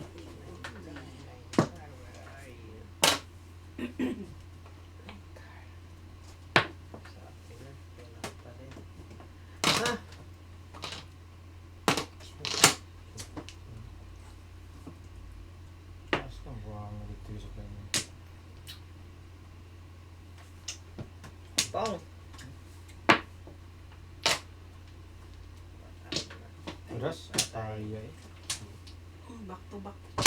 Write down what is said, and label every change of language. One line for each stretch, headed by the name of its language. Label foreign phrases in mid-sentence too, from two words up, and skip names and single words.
Indonesian: Ha? Pong. Terus apa ya?
English: back to back.